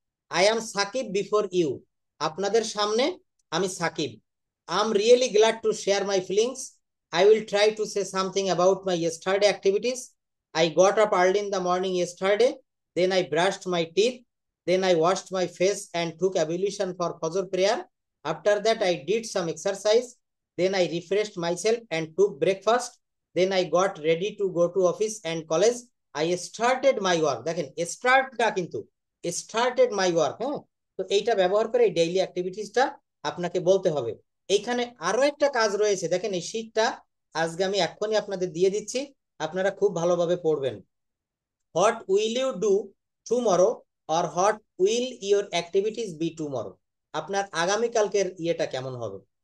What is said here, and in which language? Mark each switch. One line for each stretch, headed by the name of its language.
English: I am Sakib before you,
Bangla: আপনাদের সামনে আমি Shakib.
English: I am really glad to share my feelings, I will try to say something about my yesterday activities, I got up early in the morning yesterday, then I brushed my teeth, then I washed my face and took ablution for Fajr prayer. After that, I did some exercise. Then I refreshed myself and took breakfast. Then I got ready to go to office and college. I started my work.
Bangla: দেখেন স্টার্টটা কিন্তু
English: started my work।
Bangla: হ্যাঁ, তো এইটা ব্যবহার করে এই daily অ্যাক্টিভিটিসটা আপনাকে বলতে হবে। এইখানে আরো একটা কাজ রয়েছে, দেখেন এই শীটটা আজকে আমি এক্ষুনি আপনাদের দিয়ে দিচ্ছি, আপনারা খুব ভালোভাবে পড়বেন।
English: what will you do tomorrow or what will your activities be tomorrow,
Bangla: আপনার আগামীকালকের ইয়েটা কেমন হবে।